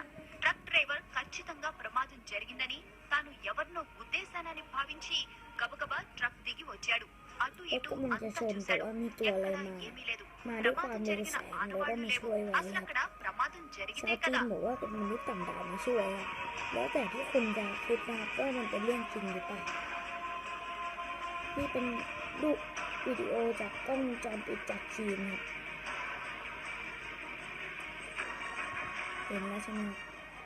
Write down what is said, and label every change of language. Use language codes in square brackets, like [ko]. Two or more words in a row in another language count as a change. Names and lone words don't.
[te] ట్రక్ డ్రైవర్ ఖచ్చితంగా ప్రమాదం జరిగిందని, తాను ఎవరినో ఉద్దేశానని భావించి గబగబా ట్రక్ దిగి వచ్చాడు. అటు ఇటు అంతా చూశాడు. ఎక్కడా ఏమీ లేదు. ప్రమాదం జరిగిన ఆనవాళ్లు లేవు. అసలు అక్కడ ప్రమాదం జరిగిందే కదా. [th] บอกว่าเป็นมนุษย์ต่างดาวมาช่วยแล้วแต่ที่คุณจะคิดนะครับว่ามันเป็นเรื่องจริงหรือเปล่านี่เป็นรูปวิดีโอจากกล้องวงจรปิดจากจีนครับเห็นแล้วใช่ไหม